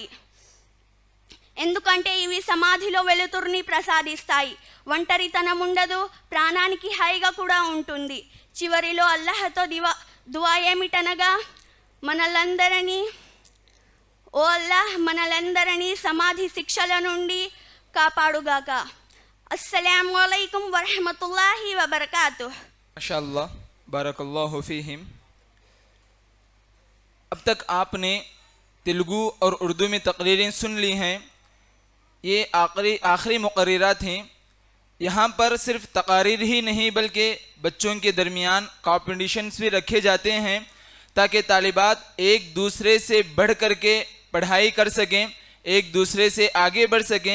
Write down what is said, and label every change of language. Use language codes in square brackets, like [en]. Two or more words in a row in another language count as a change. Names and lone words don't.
[te] ఎందుకంటే ఇవి సమాధిలో వెలుతురుని ప్రసాదిస్తాయి, ఒంటరితనం ఉండదు, ప్రాణానికి హాయిగా కూడా ఉంటుంది. చివరిలో అల్లాహ్తో దువా ఏమిటనగా, ఓ అల్లాహ్ మనలందరినీ సమాధి శిక్షల నుండి కాపాడుగాక. [ar] السلام عليكم ورحمة الله وبركاته. ما شاء الله، بارك الله فيهم. [ur] اب تک آپ نے تیلگو اور اردو میں تقریریں سن لی ہیں. یہ آخری مقررات ہیں. یہاں پر صرف تقاریر ہی نہیں بلکہ بچوں کے درمیان کمپیٹیشنز بھی رکھے جاتے ہیں تاکہ طالبات ایک دوسرے سے بڑھ کر کے پڑھائی کر سکیں، ایک دوسرے سے آگے بڑھ سکیں.